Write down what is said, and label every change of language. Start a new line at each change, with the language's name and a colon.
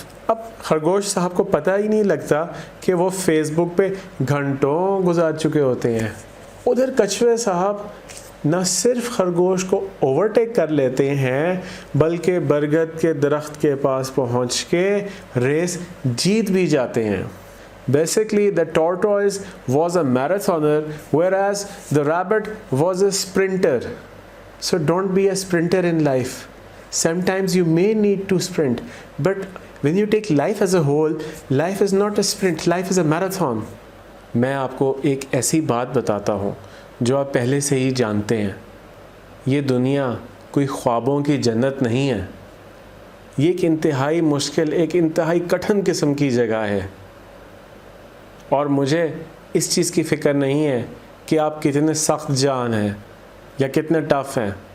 Hindi: अब खरगोश साहब को पता ही नहीं लगता कि वो फेसबुक पे घंटों गुजार चुके होते हैं। उधर कछुए साहब न सिर्फ खरगोश को ओवरटेक कर लेते हैं बल्कि बरगद के दरख्त के पास पहुंच के रेस जीत भी जाते हैं।
English: Basically, the tortoise was a marathoner whereas the rabbit was a sprinter. So don't be a sprinter in life. Sometimes you may need to sprint, but when you take life as a whole, life is not a sprint, life is a marathon.
Hindi: मैं आपको एक ऐसी बात बताता हूँ जो आप पहले से ही जानते हैं। ये दुनिया कोई ख्वाबों की जन्नत नहीं है, ये एक इंतहाई मुश्किल, एक इंतहाई कठिन किस्म की जगह है। और मुझे इस चीज़ की फ़िक्र नहीं है कि आप कितने सख्त जान हैं या कितने टफ़ हैं।